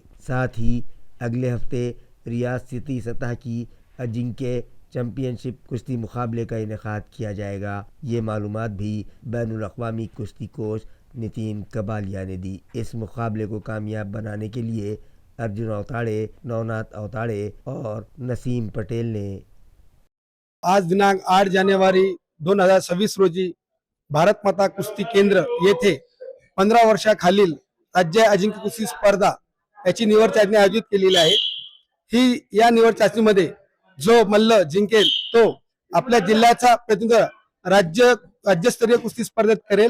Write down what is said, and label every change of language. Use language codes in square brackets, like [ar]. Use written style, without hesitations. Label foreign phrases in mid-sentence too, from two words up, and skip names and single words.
[ur] ساتھ ہی اگلے ہفتے ریاستی سطح کی اجنکے چیمپئن شپ کشتی مقابلے کا انعقاد کیا جائے گا۔ یہ معلومات بھی بین الاقوامی کشتی کوچ نتن کبالیا نے دی۔ اس مقابلے کو کامیاب بنانے کے لیے ارجن اوتاڑے، نونات اوتاڑے اور نسیم پٹیل نے [mr] आज दिनांक 8 जानेवारी 2026 रोजी भारत माता कुस्ती केंद्र येथे 15 वर्षाखालील राज्य अजिंक्य कुस्ती स्पर्धा याची निवड चाचणी आयोजित केलेली आहे। ही या निवड चाचणीमध्ये जो मल्ल जिंकेल तो आपल्या जिल्ह्याचा प्रतिनिधित्व राज्यस्तरीय कुस्ती स्पर्धेत करेल।